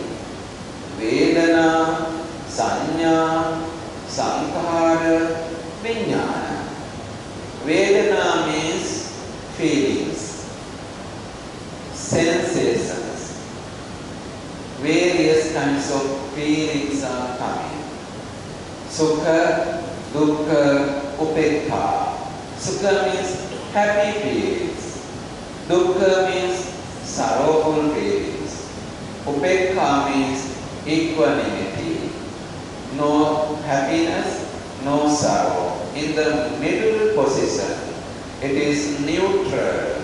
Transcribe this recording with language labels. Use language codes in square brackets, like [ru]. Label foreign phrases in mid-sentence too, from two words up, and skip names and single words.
[pi] Vedana, Sanya, Sankhara, Vijnana. [en] Vedana means feelings, sensations. Various kinds of feelings are coming. [pi] Sukha, dukkha, upekha. [en] Sukha means happy feelings. Dukkha means sorrowful feelings. Upekha means equanimity. No happiness, no sorrow. In the middle position, it is neutral.